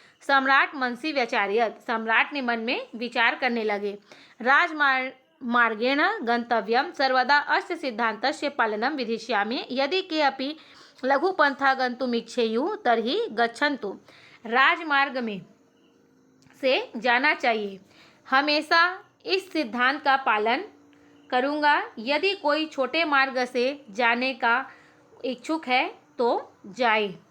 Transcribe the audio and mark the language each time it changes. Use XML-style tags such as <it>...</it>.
<sa>सम्राट मनसी व्यचार्यत,</sa> <hi>सम्राट ने मन में विचार करने लगे।</hi> <sa>राजमार्गेण गंतव्यम सर्वदा अस्य सिद्धान्तस्य पालनं विधिष्यामि, यदि के अपि लघुपन्था गन्तुम् इच्छेयुः तर्हि गच्छन्तु।</sa> <hi>राजमार्ग में से जाना चाहिए, हमेशा इस सिद्धांत का पालन करूँगा। यदि कोई छोटे मार्ग से जाने का इच्छुक है तो जाए।</hi>